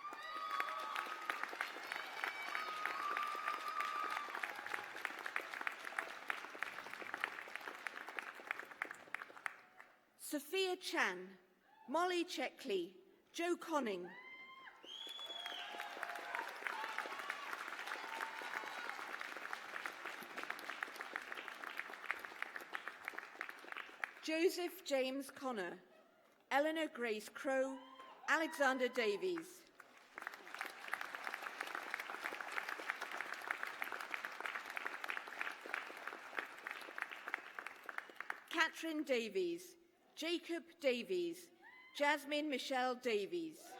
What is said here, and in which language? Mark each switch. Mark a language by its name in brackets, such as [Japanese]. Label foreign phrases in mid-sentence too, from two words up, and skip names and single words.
[English] Sophia Chan, Molly Checkley, Joe Conning. Joseph James Connor, Eleanor Grace Crow, Alexander Davies. Catherine Davies, Jacob Davies, Jasmine Michelle Davies.